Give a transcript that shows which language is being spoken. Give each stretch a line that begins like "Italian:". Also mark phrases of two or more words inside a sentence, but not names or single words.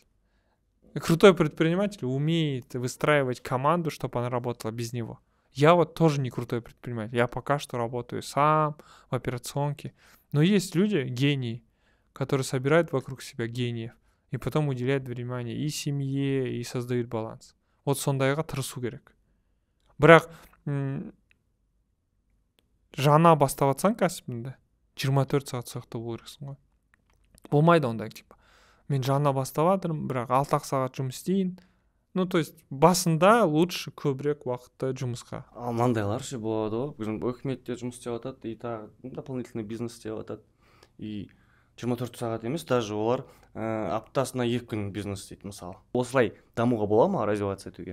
Russian: Крутой предприниматель умеет выстраивать команду, чтобы она работала без него. Я вот тоже не крутой предприниматель. Я пока что работаю сам в операционке. Но есть люди, гении, которые собирают вокруг себя гениев и потом уделяют внимание и семье, и создают баланс.
Kazakh: Вот сондайға тырысу керек. Бірақ жаңа бастап жатсаң кәсібіңді 24 сағат сояқта болу керексің ғой. Болмайды ондай, типа. Мен жаңа бастап жатырмын, бірақ 6 сағат жұмыс істейін.
Russian: Ну, то есть
Kazakh: басында лучше көбірек уақытты жұмысқа. Ал мындайлар ше болады ғой. Үкіметте жұмыс істеп жатады, и тағы дополнительный бизнес істеп жатады. И 24 сағат емес, даже олар аптасына 2 күн бизнес істейді мысалы. Осылай дамуға бола ма, развиваться етуге?